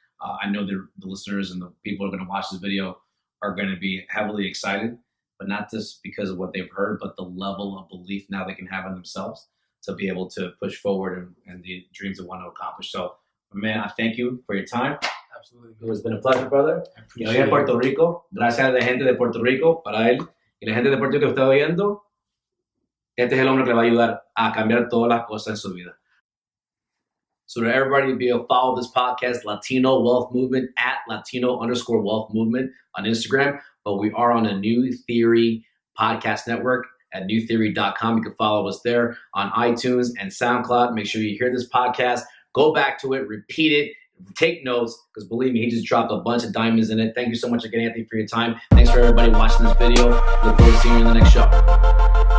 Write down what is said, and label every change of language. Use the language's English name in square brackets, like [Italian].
[English] I know the listeners and the people who are going to watch this video are going to be heavily excited, but not just because of what they've heard, but the level of belief now they can have in themselves to be able to push forward and the dreams they want to accomplish. So, man, I thank you for your time. Absolutely. It's been a pleasure, brother. [Spanish] Y hoy en Puerto Rico, gracias a la gente de Puerto Rico, para él, y la gente de Puerto Rico que está oyendo, este es el hombre que le va a ayudar a cambiar todas las cosas en su vida. [English] So to everybody, be able to follow this podcast, Latino Wealth Movement, at Latino_Wealth Movement on Instagram. But we are on a New Theory podcast network at newtheory.com. You can follow us there on iTunes and SoundCloud. Make sure you hear this podcast, go back to it, repeat it, take notes, because believe me, he just dropped a bunch of diamonds in it. Thank you so much again, Anthony, for your time. Thanks for everybody watching this video. Look forward to seeing you in the next show.